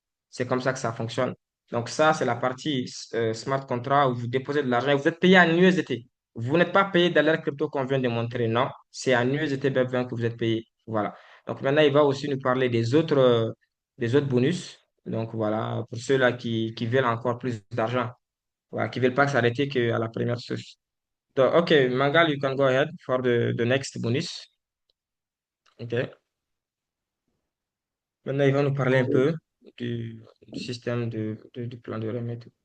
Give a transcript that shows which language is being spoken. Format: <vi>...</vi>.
<fr>C'est comme ça que ça fonctionne. Donc ça, c'est la partie smart contract où vous déposez de l'argent et vous êtes payé en USDT. Vous n'êtes pas payé dans l'air crypto qu'on vient de montrer, non. C'est en USDT BEP20 que vous êtes payé. Voilà. Donc maintenant, il va aussi nous parler des autres bonus. Donc voilà, pour ceux-là qui veulent encore plus d'argent, voilà, qui ne veulent pas s'arrêter qu'à la première source.</fr> <en>Donc, OK, Mangal, you can go ahead for the next bonus. OK.</en> <fr>Maintenant, il va nous parler un peu du système du plan de remise.</fr>